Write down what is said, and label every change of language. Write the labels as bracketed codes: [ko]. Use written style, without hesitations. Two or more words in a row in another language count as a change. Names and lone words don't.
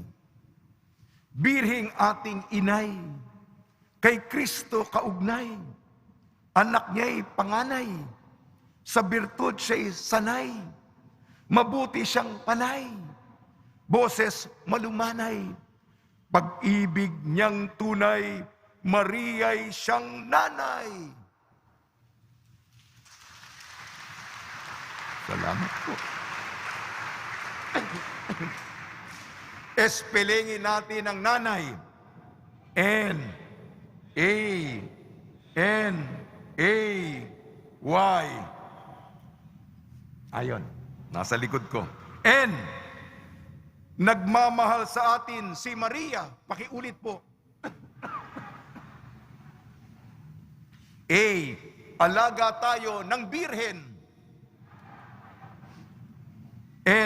[tl] Birheng ating inay, kay Kristo kaugnay, anak niya'y panganay, sa birtud siya'y sanay, mabuti siyang panay, boses malumanay, pag-ibig niyang tunay, Maria'y siyang nanay. Salamat po. Espelengin natin ang nanay. N-A-N-A-Y. Ayon, nasa likod ko. N. Nagmamahal sa atin si Maria. Pakiulit po. A. Alaga tayo ng Birhen. N.